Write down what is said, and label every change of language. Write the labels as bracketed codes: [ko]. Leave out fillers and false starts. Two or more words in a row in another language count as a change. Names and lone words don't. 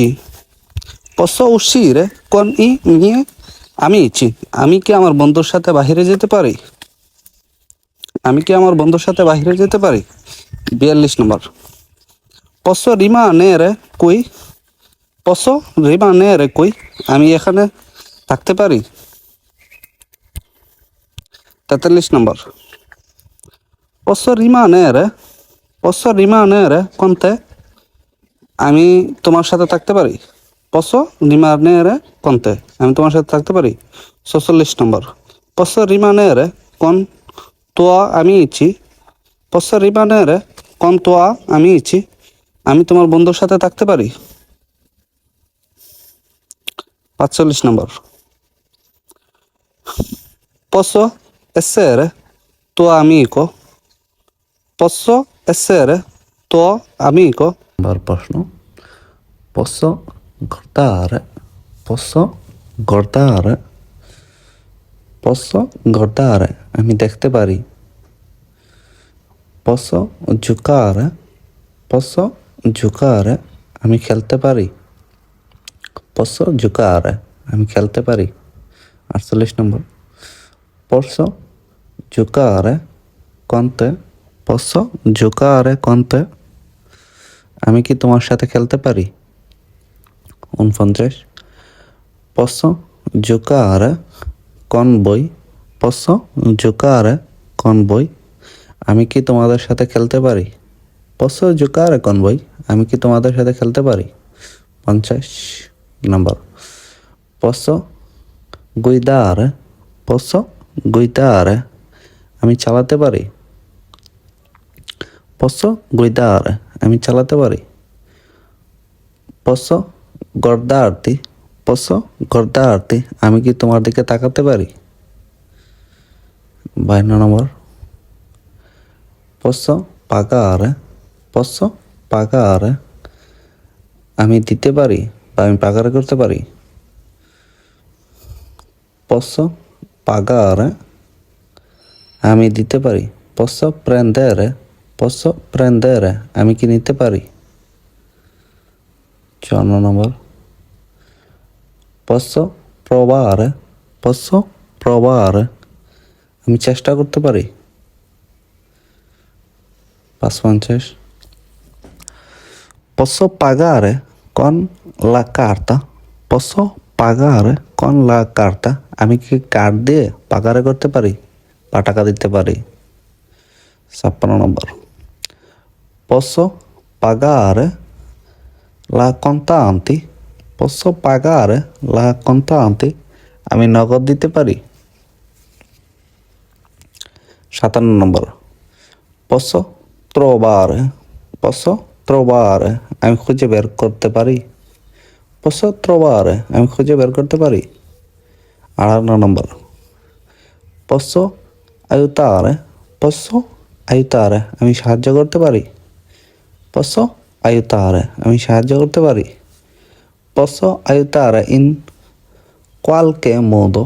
[it] Posso uscire con i miei amici? [bn] আমি কি আমার বন্ধুর সাথে বাহিরে যেতে পারি। আমি কি আমার বন্ধুর সাথে বাহিরে যেতে পারি। 42 নম্বর, [it] posso rimanere qui? Posso rimanere qui? [bn] আমি এখানে থাকতে পারি। 43 নম্বর, [it] posso rimanere con te? [bn] আমি তোমার সাথে থাকতে পারি। [it] posso rimanere con te? [bn] আমি তোমার সাথে থাকতে পারি। 46 নম্বর, [it] posso rimanere con tuoi amici? Posso rimanere con tuoi amici? [bn] আমি তোমার বন্ধুর সাথে থাকতে পারি। 45 নম্বর, [it] posso essere tuo amico? Posso essere tuo amico? প্রশ্ন, posso guardare? Posso guardare? Posso guardare? [bn] আমি দেখতে পারি। [it] posso giocare? Posso giocare? [bn] আমি খেলতে পারি। [it] posso giocare? [bn] আমি খেলতে পারি। 48 নম্বর, [it] posso giocare con te? Posso giocare con te? [bn] আমি কি তোমার সাথে খেলতে পারি। 49, [it] posso giocare con voi? Posso giocare con voi? [bn] আমি কি তোমাদের সাথে খেলতে পারি। [it] posso giocare con voi? [bn] আমি কি তোমাদের সাথে খেলতে পারি। 50 নম্বর, [it] posso guidare? Posso guidare? [bn] আমি চালাতে পারি। [it] posso guidare? [bn] আমি চালাতে পারি। [it] posso guardarti? Posso guardarti? [bn] আমি কি তোমার দিকে তাকাতে পারি। 52 নম্বর, [it] posso pagare? Posso pagare? [bn] আমি দিতে পারি বা আমি পাগারে করতে পারি? [it] Posso pagare? [bn] আমি দিতে পারি। [it] Posso prendere? Posso prendere? [bn] আমি কি নিতে পারি? 4 নম্বর। [it] Posso provare? Posso provare? [bn] আমি চেষ্টা করতে পারি। 550। [it] Posso pagare con la carta? Posso pagare con la carta? [bn] আমি কি কার্ড দিয়ে পাগারে করতে পারি বা টাকা দিতে পারি? 56 নম্বর। [it] Posso pagare la contanti? Posso pagare la contanti? [bn] আমি নগদ দিতে পারি? 57 নম্বর। [it] Posso trovare? Posso trovare? [bn] আমি খুঁজে বের করতে পারি? [it] Posso trovare? [bn] আমি খুঁজে বের করতে পারি? 58 নম্বর। [it] Posso aiutare? Posso aiutare? [bn] আমি সাহায্য করতে পারি? [it] Posso aiutare? [bn] আমি সাহায্য করতে পারি? [it] Posso aiutare in qualche modo?